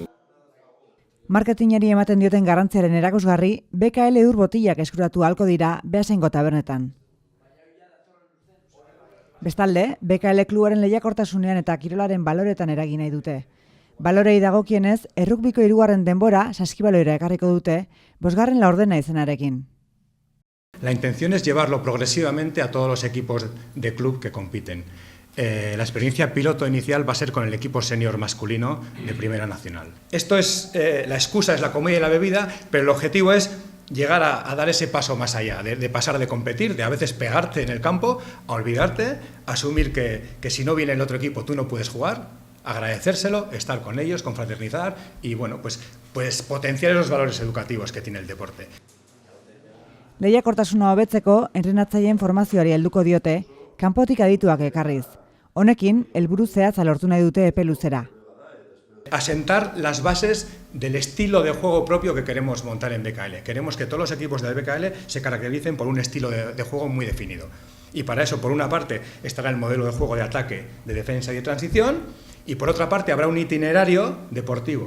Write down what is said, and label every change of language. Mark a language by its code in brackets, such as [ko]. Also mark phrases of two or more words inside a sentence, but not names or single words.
[eu] Marketingari ematen dioten garrantziaren erakusgarri, BKL ur botilak eskuratu ahalko dira Beasaingo tabernetan. Bestalde, BKL kluaren lehiakortasunean eta kirolaren baloretan eragin nahi dute. Balorei dagokienez, errukbiko 3. denbora Saskibaloira ekarriko dute, 5. laurdena izenarekin. [es] La intención es llevarlo progresivamente a todos los equipos de club que compiten. La experiencia piloto inicial va a ser con el equipo senior masculino de Primera Nacional. Esto es, la excusa es la comida y la bebida, pero el objetivo es llegar a dar ese paso más allá, de pasar de competir, de a veces pegarte en el campo, a olvidarte, asumir que si no viene el otro equipo tú no puedes jugar, agradecérselo, estar con ellos, confraternizar y pues potenciar esos valores educativos que tiene el deporte. [eu] Lehiakortasuna hobetzeko entrenatzaileen formazioari helduko diote, kanpotik adituak ekarriz. Honekin, helburu zehatza lortu nahi dute epe luzera. [es] Asentar las bases del estilo de juego propio que queremos montar en BKL. Queremos que todos los equipos del BKL se caractericen por un estilo de juego muy definido. Y para eso, por una parte, estará el modelo de juego de ataque, de defensa y de transición, y por otra parte habrá un itinerario deportivo.